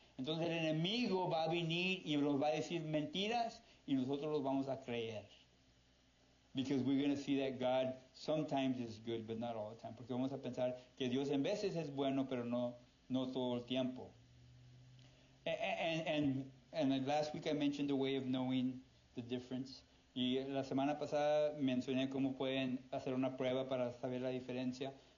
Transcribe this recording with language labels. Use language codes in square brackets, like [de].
[es] Entonces el enemigo va a venir y nos va a decir mentiras y nosotros los vamos a creer. [en] Because we're going to see that God sometimes is good, but not all the time. [es] Porque vamos a pensar que Dios en veces es bueno, pero no todo el tiempo. [en] And last week I mentioned the way of knowing the difference. [es] Y la semana pasada mencioné cómo pueden hacer una prueba para saber la diferencia.